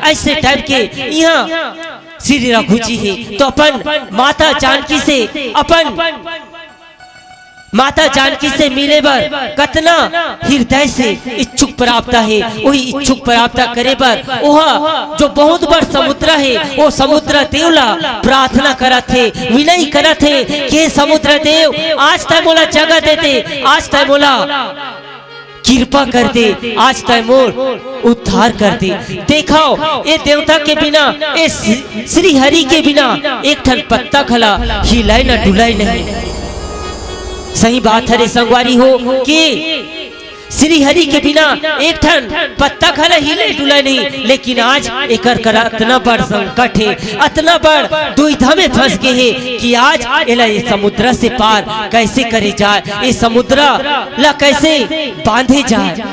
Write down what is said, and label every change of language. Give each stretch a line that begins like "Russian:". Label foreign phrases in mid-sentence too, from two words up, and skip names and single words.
Chhattisgarhi: ऐसे टाइप के यहाँ श्री रघु जी है तो अपन माता जानकी से अपन माता जानकी से मिले बर कतना हृदय से इच्छुक प्राप्त है। वही इच्छुक प्राप्त करे बर वह जो बहुत बड़ समुद्र है वो समुद्र देवला प्रार्थना करत है, विनय करत है कि समुद्र देव आज तक मोला जगह देते, आज तक मोला कृपा कर दे, आज तक मोर उद्धार कर दे। देखो ये देवता के बिना, ये श्री हरि के बिना एक ठन पत्ता खला हिलाए न डुलाए नहीं। सही बात है संगवारी हो कि श्री हरि के बिना एक ठन पत्ता खला हिले डुला नहीं। लेकिन आज एकर करा इतना बड़ संकट है, इतना बड़ दुविधा में फंस गए है कि आज एला ये समुद्र से पार कैसे करे जाए, ये समुद्र ला कैसे बांधे जाए।